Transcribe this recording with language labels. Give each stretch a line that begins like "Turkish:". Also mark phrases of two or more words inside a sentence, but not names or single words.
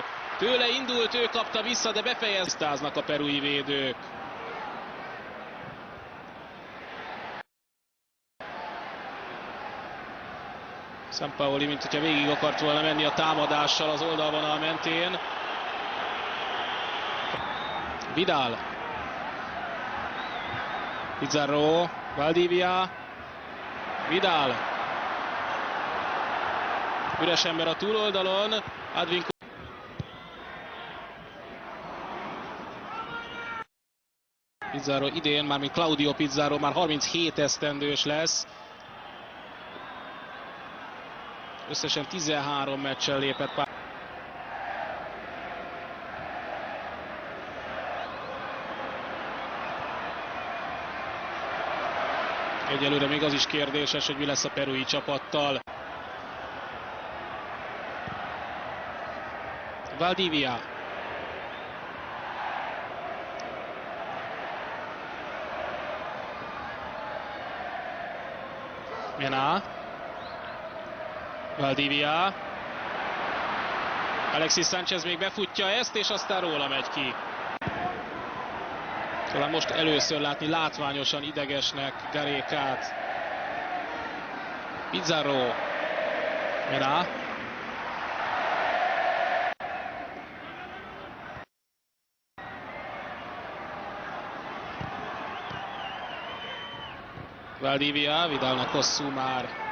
Hungarian: Tőle indult, ő kapta vissza, de befejeztáznak a perui védők. Sampaoli, mint hogyha végig akart volna menni a támadással az oldalvonal mentén. Vidal. Pizarro. Valdivia. Vidal. Üres ember a túloldalon. Advíncula. Pizarro idén, mármint Claudio Pizarro már 37 esztendős lesz. Összesen 13 meccsen lépett pályára. Egyelőre még az is kérdéses, hogy mi lesz a perui csapattal. Valdivia. Mena. Valdivia. Alexis Sánchez még befutja ezt, és aztán róla megy ki. Talán most először látni látványosan idegesnek Garékát. Pizarro. Mena. Valdivia, Vidalnak hosszú már.